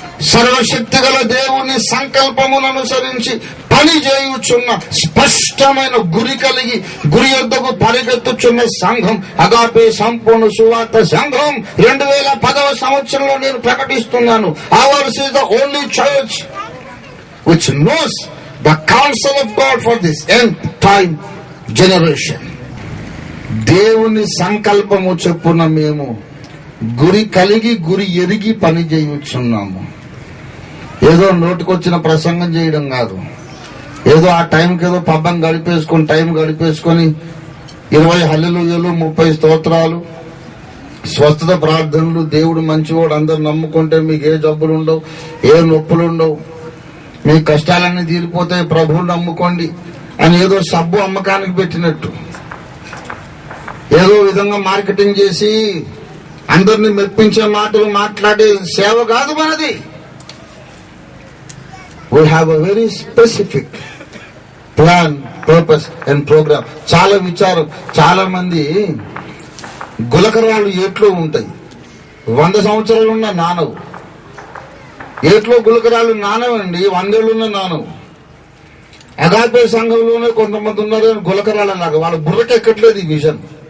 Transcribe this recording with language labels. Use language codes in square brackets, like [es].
[te] సర్వశక్తి గల దేవుని సంకల్పమును అనుసరించి పని చేయుచున్న స్పష్టమైన గురి కలిగి గురి యొద్దకు పరిగెత్తుచున్న సంఘం అగాపే సంపూర్ణ సువార్త సంఘం 2010వ సంవత్సరంలో నేను ప్రకటిస్తున్నాను. [en] Ours is the only church which knows the counsel of God for this end time generation. [te] దేవుని సంకల్పము చొప్పున మేము గురి కలిగి గురి ఎరిగి పని చేయుచున్నాము. ఏదో నోటికొచ్చిన ప్రసంగం చేయడం కాదు, ఏదో ఆ టైంకి ఏదో పబ్బం గడిపేసుకొని టైం గడిపేసుకొని 20 హల్లెలూయాలు, 30 స్తోత్రాలు, స్వస్థత ప్రార్థనలు, దేవుడు మంచివాడు, అందరు నమ్ముకుంటే మీకు ఏ జబ్బులు ఉండవు, ఏ నొప్పులు ఉండవు, మీ కష్టాలన్నీ తీరిపోతాయి, ప్రభువుని నమ్ముకోండి అని ఏదో సబ్బు అమ్మకానికి పెట్టినట్టు ఏదో విధంగా మార్కెటింగ్ చేసి అందరిని మెప్పించే మాటలు మాట్లాడే సేవ కాదు మనది. [en] We have a very specific plan, purpose and program. [te] చాలా విచారం. చాలా మంది గులకరాలు ఏట్లో ఉంటాయి, 100 సంవత్సరాలు ఉన్న నానవు. ఏట్లో గులకరాలు నానవండి, 100 ఏళ్ళున్న నానవు. అగాపే సంఘంలోనే కొంతమంది ఉన్నారు గులకరాల లాగా, వాళ్ళ బుర్రకి ఎక్కట్లేదు ఈ విజన్.